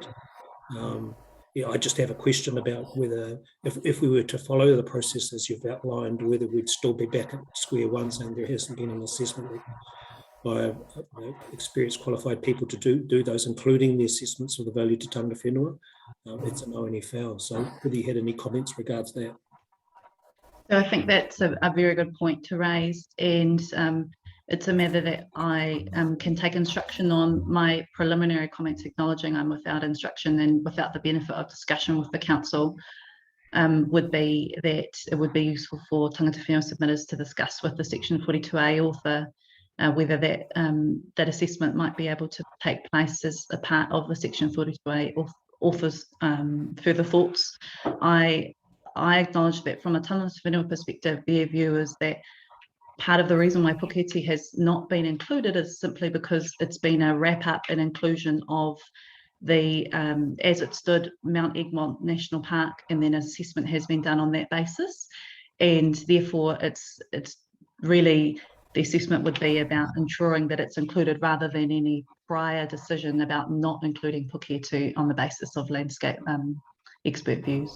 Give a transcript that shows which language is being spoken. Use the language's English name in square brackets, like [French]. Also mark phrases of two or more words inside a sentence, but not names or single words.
[English] I just have a question about whether, if we were to follow the process as you've outlined, whether we'd still be back at square one, saying there hasn't been an assessment by experienced qualified people to do those, including the assessments of the value to [Māori] tangata whenua. [English] It's a no any foul. So whether you had any comments regards that? So I think that's a very good point to raise, and it's a matter that I can take instruction on. My preliminary comments acknowledging I'm without instruction and without the benefit of discussion with the council would be that it would be useful for [Māori] tangata whenua [English] submitters to discuss with the Section 42A author whether that assessment might be able to take place as a part of the Section 42A author's further thoughts. I acknowledge that from a [Māori] tangata whenua [English] perspective, their view is that part of the reason why Puketi has not been included is simply because it's been a wrap-up and inclusion of the, as it stood, Mount Egmont National Park, and then assessment has been done on that basis. And therefore, it's really, the assessment would be about ensuring that it's included rather than any prior decision about not including Puketi on the basis of landscape expert views.